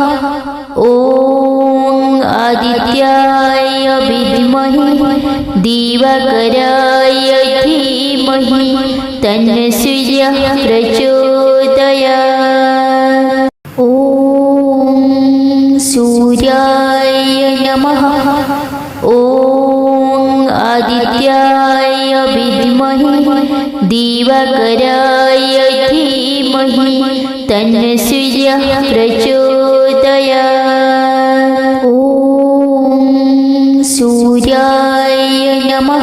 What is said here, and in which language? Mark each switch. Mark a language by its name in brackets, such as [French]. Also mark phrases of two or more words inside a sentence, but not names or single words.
[Sanskrit] ഓം ആദിത്യായ വിദ്മഹി ദിവാകരായ ധീമഹി തന്നസൂര്യ പ്രചോദയാത്. ഓം സൂര്യായ നമഃ. आदित्याय विद्महे दिवाकराय धीमहि तन्नः सूर्यः प्रचोदयात्। ॐ सूर्याय नमः।